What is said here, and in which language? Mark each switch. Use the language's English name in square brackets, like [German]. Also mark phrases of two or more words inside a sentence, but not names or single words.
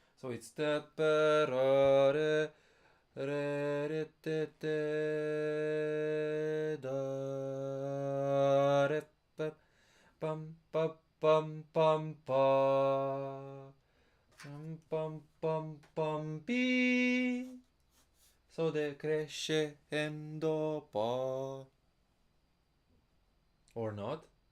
[English] So it's that re re re te te da re pa pam pam pam pam pa pam pam pam pam pi. So decrescendo pa. Or not?